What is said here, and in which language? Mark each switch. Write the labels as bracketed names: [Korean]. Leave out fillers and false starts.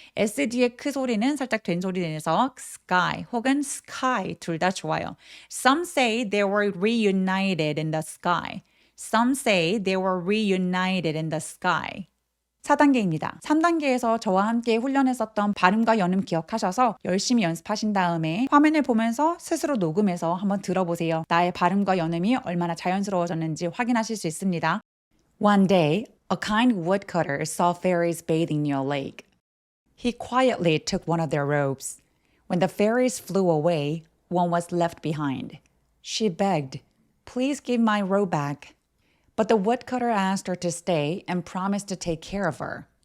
[Korean] S 뒤에 크 소리는 살짝 된 소리 내서 sky 혹은 sky 둘 다 좋아요. [English] Some say they were reunited in the sky. Some say they were reunited in the sky. [Korean] 4단계입니다. 3단계에서 저와 함께 훈련했었던 발음과 연음 기억하셔서 열심히 연습하신 다음에 화면을 보면서 스스로 녹음해서 한번 들어보세요. 나의 발음과 연음이 얼마나 자연스러워졌는지 확인하실 수 있습니다. [English] One day, a kind woodcutter saw fairies bathing near a lake. He quietly took one of their robes. When the fairies flew away, one was left behind. She begged, "Please give my robe back." But the woodcutter asked her to stay and promised to take care of her.